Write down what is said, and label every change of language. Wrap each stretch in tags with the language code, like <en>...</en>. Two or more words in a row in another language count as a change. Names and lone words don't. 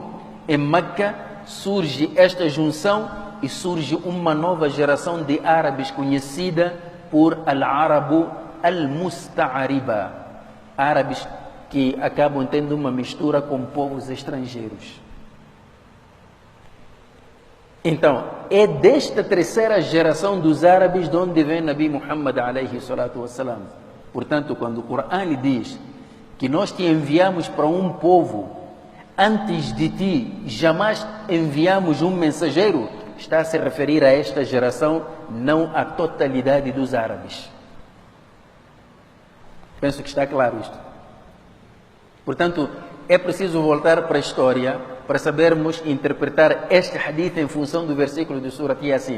<pt>Em Meca surge esta junção e surge uma nova geração de árabes conhecida por</pt> <ar>العرب المستعربة,</ar> <pt>árabes que acabam tendo uma mistura com povos estrangeiros. Então, é desta terceira geração dos árabes de onde vem Nabi Muhammad</pt> <ar>عليه الصلاة والسلام.</ar> <pt>Portanto, quando o Corão diz que nós te enviamos para um povo, antes de ti jamais enviamos um mensageiro, está a se referir a esta geração, não à totalidade dos árabes. Penso que está claro isto. Portanto, é preciso voltar para a história para sabermos interpretar este hadith em função do versículo de Surat Yasin.</pt>